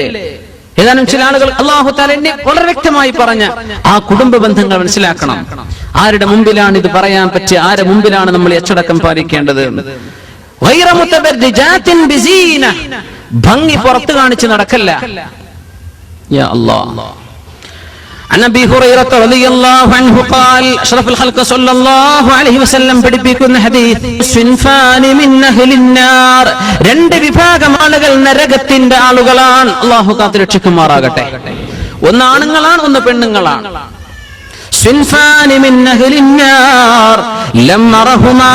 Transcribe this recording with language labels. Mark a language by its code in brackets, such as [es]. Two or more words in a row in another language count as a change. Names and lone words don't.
[ml] ഏതാനും ചില ആളുകൾ അല്ലാഹു തആല എന്നെ വളരെ വ്യക്തമായി പറഞ്ഞ ആ കുടുംബ ബന്ധങ്ങൾ മനസ്സിലാക്കണം. ആരുടെ മുമ്പിലാണ് ഇത് പറയാൻ പറ്റുക? ആരുടെ മുമ്പിലാണ് നമ്മൾ അച്ചടക്കം പാലിക്കേണ്ടത്? [ar] غير متبرجات بزينة. [ml] ഭംഗി പുറത്ത് കാണിച്ച് നടക്കല്ല. [ar] يا الله. عن ابي هريره رضي الله عنه قال اشرف الخلق صلى الله عليه وسلم [ml] പഠിപ്പിക്കുന്ന ഹദീസ് [ar] صنفان من أهل النار. [ml] രണ്ട് വിഭാഗം ആളുകൾ നരകത്തിന്റെ ആളുകളാണ്. അല്ലാഹു കാത്തുരക്ഷിക്കുമാറാകട്ടെ. ഒന്ന് ആണുങ്ങളാണ്, ഒന്ന് പെണ്ണുങ്ങളാണ്. [ar] صنفان من أهل النار لم أرهما.